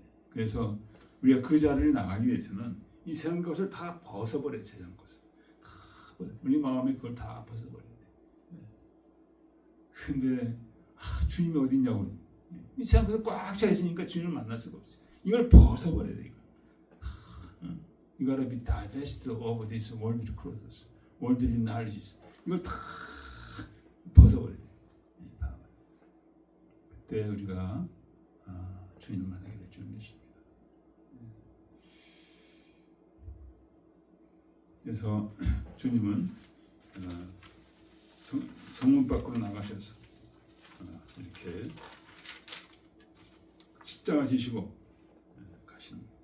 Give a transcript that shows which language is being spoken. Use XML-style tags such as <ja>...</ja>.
<ko>그래서 우리가 그 자리를 나가기 위해서는 이 세상 것을 다 벗어버려야 세상 것을 다 우리 마음에 그걸 다 벗어버려야 돼. 근데 주님이 어디 있냐고 이 세상 것을 꽉 차 있으니까 주님을 만날 수가 없지. 이걸 벗어버려야 돼.</ko> <en>You gotta be divested of this worldly clothes, worldly knowledge.</en> <ko>이걸 다 벗어버려야 돼. 그때 우리가 주님을 만나게 될 줄 믿습니다. 그래서 주님은 성문 밖으로 나가셔서 이렇게 십자가 지시고 가시는.</ko>